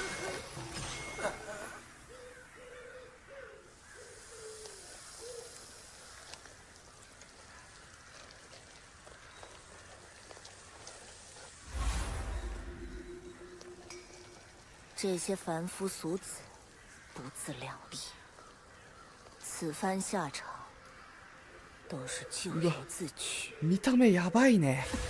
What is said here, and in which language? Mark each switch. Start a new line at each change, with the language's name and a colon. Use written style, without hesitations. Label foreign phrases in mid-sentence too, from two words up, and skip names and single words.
Chinese: 这些凡夫俗子不自量力，此番下场都是咎由自取。
Japanese: 見た目やばいね。